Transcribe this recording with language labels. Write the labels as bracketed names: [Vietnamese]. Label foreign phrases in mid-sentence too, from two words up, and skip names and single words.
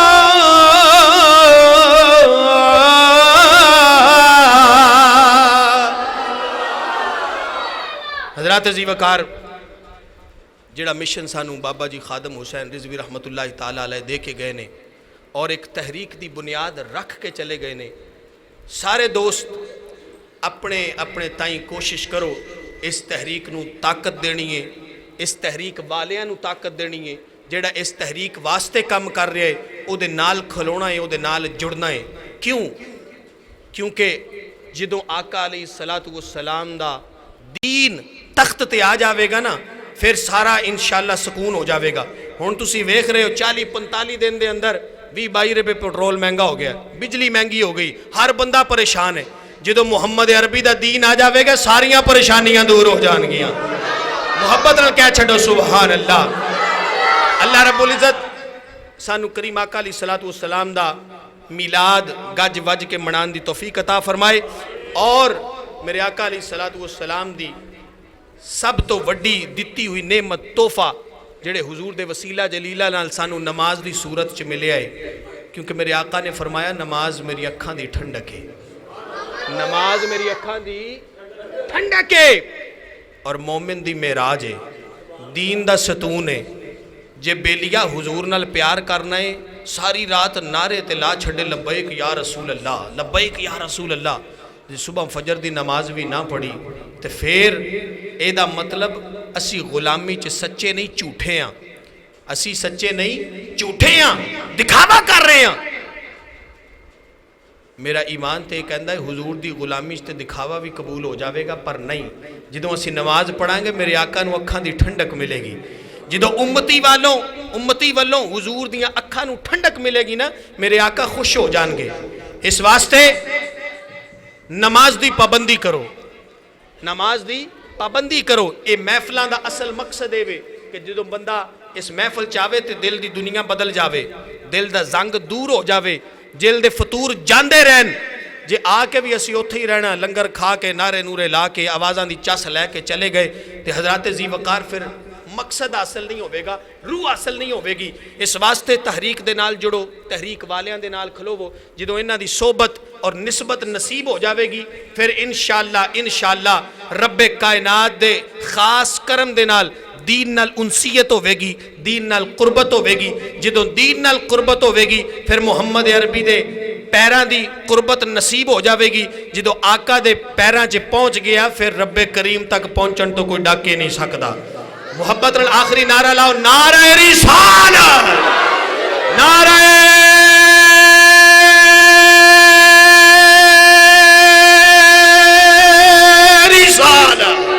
[Punjabi] حضرات عزیز وقار جڑا مشن سانو بابا جی خادم حسین رضوی [Arabic] رحمت اللہ تعالی علیہ [Punjabi] دے کے گئے نے اور ایک تحریک دی بنیاد رکھ کے چلے گئے نے. سارے دوست اپنے اپنے تائیں کوشش کرو اس تحریک نو طاقت دینی ہے اس تحریک والیاں نو طاقت دینی ہے. جڑا اس تحریک واسطے کام کر رہے ہے او دے نال کھلونا ہے او دے نال جڑنا ہے. کیوں؟ کیونکہ جدوں آقا [Arabic] علیہ الصلوۃ والسلام [Punjabi] دا دین تخت تے آ جاوے گا نا پھر سارا انشاءاللہ سکون ہو جاوے گا. ہن تسی ویکھ رہے ہو 40-45 دن دے اندر 20-22 روپے پٹرول مہنگا ہو گیا, بجلی مہنگی ہو گئی, ہر بندہ پریشان ہے. جدو محمد عربی دا دین آ جاوے گا ساریاں پریشانیاں دور ہو جان گیاں. محبت نال کہہ چھڈو [Arabic] سبحان اللہ. [Punjabi] اللہ رب العزت سانو کریم آقا [Arabic] علیہ الصلوۃ والسلام [Punjabi] دا میلاد گج وج کے منان دی توفیق عطا فرمائے، اور میرے آقا [Arabic] علیہ الصلوۃ والسلام [Punjabi] دی سب تو وڈی دتی ہوئی نعمت تحفہ جڑے حضور دے وسیلہ جلیلہ نال سانو نماز دی صورت چ ملے آئے، کیونکہ میرے آقا نے فرمایا نماز میری اکھاں دی ٹھنڈک ہے، نماز میری اکھاں دی ٹھنڈک ہے، اور مومن دی معراج ہے، دین دا ستون ہے۔ جے بیلیا حضور نال پیار کرنا ہے ساری رات نعرے تے لا چھڑے [Arabic] لبیک یا رسول اللہ، لبیک یا رسول اللہ، [Punjabi] جے صبح فجر دی نماز بھی نہ پڑھی تے پھر اے دا مطلب اسی غلامی چ سچے نہیں جھوٹے ہاں، اسی سچے نہیں جھوٹے ہاں، دکھاوا کر رہے ہیں۔ میرا ایمان تے کہندا ہے حضور دی غلامی تے دکھاوا بھی قبول ہو جاوے گا، پر نہیں جدوں اسی نماز پڑھائیں گے میرے آقا نو اکھاں دی ٹھنڈک ملے گی، جدوں امتی والوں حضور دیاں اکھاں نو ٹھنڈک ملے گی نا میرے آقا خوش ہو جان گے۔ اس واسطے نماز دی پابندی کرو، نماز دی پابندی کرو۔ اے محفلاں دا اصل مقصد ہے کہ جدوں بندہ اس محفل چاہے تے دل دی دنیا بدل جاوے، دل دا زنگ دور ہو جاوے، جل دے فطور جاندے رہن۔ جے آ کے بھی اسی اوتھے ہی رہنا، لنگر کھا کے نعرے نورے لا کے آوازاں دی چس لے کے چلے گئے تے حضرات ذی وقار پھر مقصد حاصل نہیں ہوئے گا، روح حاصل نہیں ہوئے گی۔ اس واسطے تحریک دے نال جڑو، تحریک والیاں دے نال کھلوو، جدوں انہاں دی صحبت اور نسبت نصیب ہو جاوے گی پھر انشاءاللہ رب کائنات دے خاص کرم دے نال دین نال انسیت ہوئے گی، دین نال قربت ہوئے گی۔ جدوں دین نال قربت ہوئے گی پھر محمد عربی دے پیراں دی قربت نصیب ہو جاوے گی۔ جدوں آقا دے پیراں چ پہنچ گیا پھر رب کریم تک پہنچن تو کوئی ڈاکے نہیں سکدا۔ محبت آخری نعرہ لاؤ، نعرہ رسالت، نعرہ رسالت،